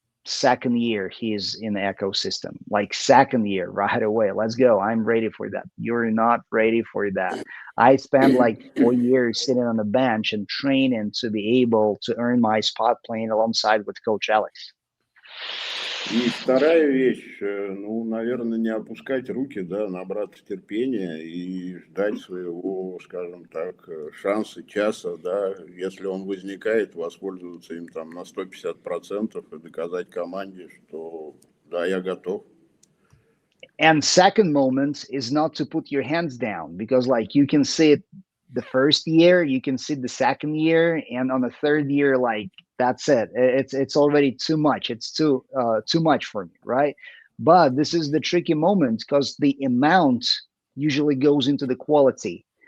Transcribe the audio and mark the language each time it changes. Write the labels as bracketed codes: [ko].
[en] Second year, he's in the ecosystem, like second year right away. Let's go. I'm ready for that. You're not ready for that. I spent like 4 years sitting on the bench and training to be able to earn my spot playing alongside with Coach Alex. [ru] И вторая вещь, ну, наверное, не опускать руки, да, набраться терпения и ждать своего, скажем так, шанса, часа, да, если он возникает, воспользоваться им там на 150% и доказать команде, что да, я готов. [en] And second moment is not to put your hands down, because like you can sit the first year, you can sit the second year, and on the third year, like that's it. It's already too much. It's too much for me, right? But this is the tricky moment because the amount usually goes into the quality.